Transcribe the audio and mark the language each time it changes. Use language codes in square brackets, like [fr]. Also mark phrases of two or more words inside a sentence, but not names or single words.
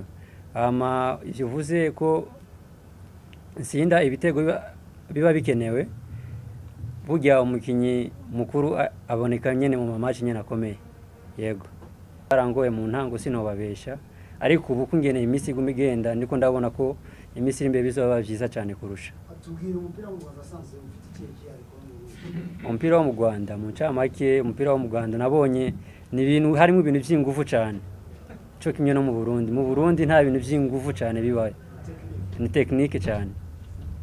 [rn] Ivyo vuze ko nsinda ibitego biba bikenewe, burya umukinyi mukuru aboneka nyene mu match nyene akomeye. Yego, arangoye mu ntango sinobabesha, ariko ubu kungene imisi igumigenda ndiko ndabona ko imisi imbere bizoba byiza cyane kurusha. Atubwira umupira mu Rwanda sanze ufite ikihe ariko umupira wo mu Rwanda muncamake umupira wo mu Rwanda nabonye ni ibintu harimo ibintu by'ingufu cyane, cyo kimwe no mu Burundi. Mu Burundi nta bintu by'ingufu cyane bibaye, ni technique cyane.